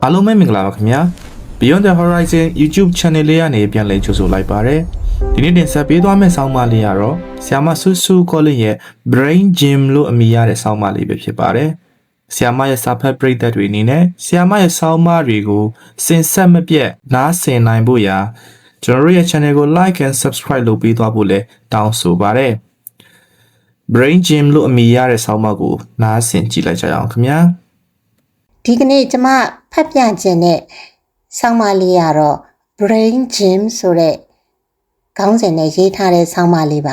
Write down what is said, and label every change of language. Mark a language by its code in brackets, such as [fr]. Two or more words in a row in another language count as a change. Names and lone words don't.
[my] အားလုံးပဲမင်္ဂလာပါခင်ဗျာ Beyond the Horizon YouTube Channel လေးကနေပြန်လည်ကြိုဆိုလိုက်ပါရစေဒီနေ့တင်ဆက်ပေးသွားမယ့်ဆောင်းပါးလေးကတော့ဆရာမဆူဆူကောလင်းရဲ့ Brain Gym လို့အမည်ရတဲ့ဆောင်းပါးလေးပဲဖြစ်ပါတယ်ဆရာမရဲ့စာဖတ်ပရိသတ်တွေအနေနဲ့ဆရာမရဲ့ဆောင်းပါးတွေကိုစင်ဆက်မပြတ်နားဆင်နိုင်ဖို့ရာကျွန်တော်ရဲ့ channel ကို [en] like and subscribe [my] လုပ်ပေးသွားဖို့လည်းတောင်းဆိုပါရစေ Brain Gym လို့အမည်ရတဲ့ဆောင်းပါးကိုနားဆင်ကြည့်လိုက်ကြရအောင်ခင်ဗျာ ဒီကနေ့ကျမဖတ်ပြခြင်းနဲ့ဆောင်းပါးလေးကတော့ Brain Gym ဆိုတဲ့ခေါင်းစဉ်နဲ့ရေးထားတဲ့ဆောင်းပါးလေးပါ